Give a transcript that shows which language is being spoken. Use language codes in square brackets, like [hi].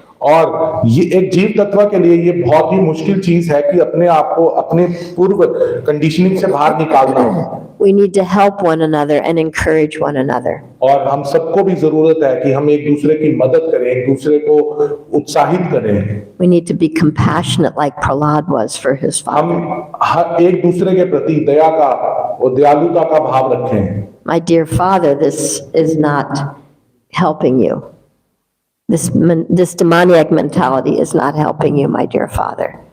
[hi] और ये एक जीव तत्व के लिए ये बहुत ही मुश्किल चीज है कि अपने आप को अपने पूर्व कंडीशनिंग से बाहर निकालना. [en] We need to help one another and encourage one another. [hi] और हम सबको भी जरूरत है कि हम एक दूसरे की मदद करें, एक दूसरे को उत्साहित करें. [en] We need to be compassionate like Prahlad was for his father. [hi] हम एक दूसरे के प्रति दया का और दयालुता का भाव रखें. [en] My dear father, this is not helping you. This demoniac mentality is not helping you, my dear father.